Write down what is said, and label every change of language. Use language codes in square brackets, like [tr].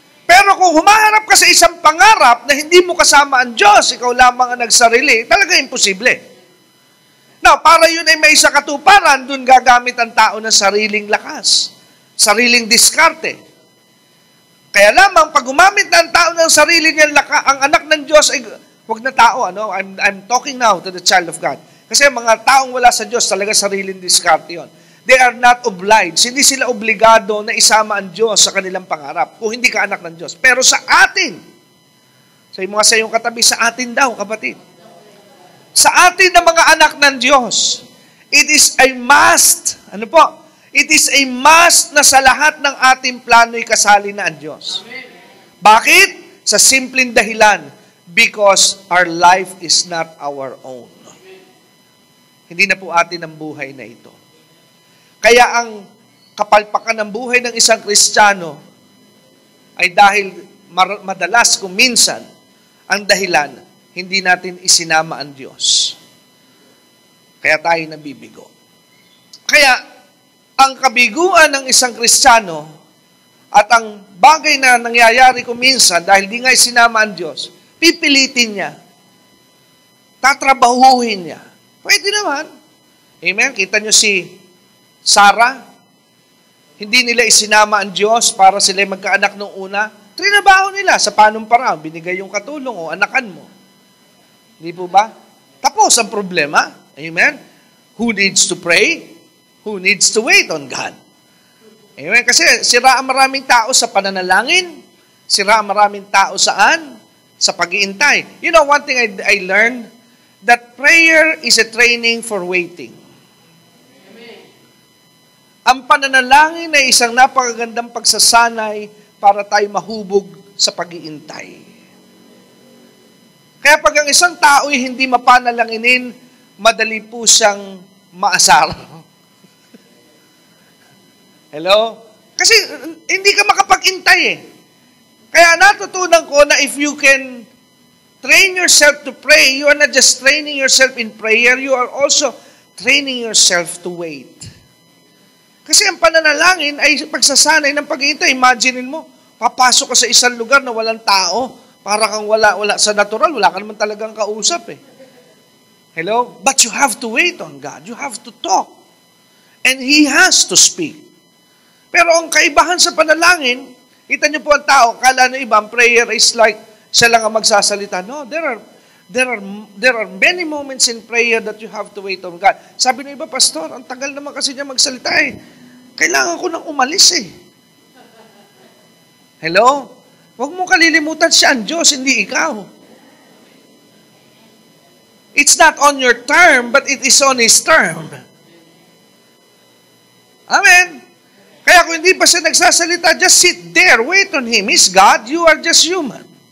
[tl] Pero kung humaharap ka sa isang pangarap na hindi mo kasama ang Diyos, ikaw lamang ang nagsarili, talaga imposible. Now, para yun ay may isa katuparan, dun gagamit ang tao ng sariling lakas, sariling diskarte. Kaya lamang, pag gumamit na ang tao ng sarili niyang lakas, ang anak ng Diyos ay, wag na tao, ano? [en] I'm talking now to the child of God. [tl] Kasi mga taong wala sa Diyos, talaga sariling diskarte yun. [en] They are not obliged. [tl] Hindi sila obligado na isama ang Diyos sa kanilang pangarap kung hindi ka anak ng Diyos. Pero sa atin, sa iyong katabi, sa atin daw, kapatid. Sa atin na mga anak ng Diyos, [en] it is a must. [tl] Ano po? [en] It is a must [tl] na sa lahat ng ating plano'y kasali na ang Diyos. Bakit? Sa simpleng dahilan, [en] because our life is not our own. [tl] Hindi na po atin ang buhay na ito. Kaya ang kapalpakan ng buhay ng isang Kristiyano ay dahil madalas kung minsan ang dahilan, hindi natin isinama ang Diyos. Kaya tayo nabibigo. Kaya ang kabiguan ng isang Kristiyano at ang bagay na nangyayari kung minsan dahil di nga isinama ang Diyos, pipilitin niya. Tatrabahuhin niya. Pwede naman. Amen? Kita niyo si Sarah, hindi nila isinama ang Diyos para sila magkaanak nung una. Trinabaho nila sa panumparaan, binigay yung katulong o anakan mo. Hindi po ba? Tapos ang problema. Amen? [en] Who needs to pray? who needs to wait on God. Amen? [tl] Kasi sira ang maraming tao sa pananalangin, sira ang maraming tao saan? Sa pag-iintay. [en] You know, one thing I learned, that prayer is a training for waiting. Amen. [tl] Ang pananalangin ay isang napakagandang pagsasanay para tayo mahubog sa pag-iintay. Kaya pag ang isang tao ay hindi mapanalanginin, madali po siyang maasar. Hello? Kasi hindi ka makapag-intay eh. Kaya natutunan ko na [en] if you can train yourself to pray, you are not just training yourself in prayer, you are also training yourself to wait. [tl] Kasi ang pananalangin ay pagsasanay ng pag-iintay. Imaginein mo, papasok ka sa isang lugar na walang tao, para kang wala sa natural, wala ka naman talagang kausap eh. Hello? [en] But you have to wait on God. You have to talk. And He has to speak. [tl] Pero ang kaibahan sa panalangin, kita niyo po ang tao, kala ng iba, ang prayer is like, siya lang ang magsasalita. [en] No, there are many moments in prayer that you have to wait on God. [tl] Sabi ng iba, Pastor, ang tagal naman kasi niya magsalita eh. Kailangan ko nang umalis eh. Hello? Huwag mo kalilimutan siya ang Diyos, hindi ikaw. [en] It's not on your term, but it is on His term. [tl] Amen. Kaya kung hindi pa siya nagsasalita, [en] just sit there, wait on Him. He's God, you are just human.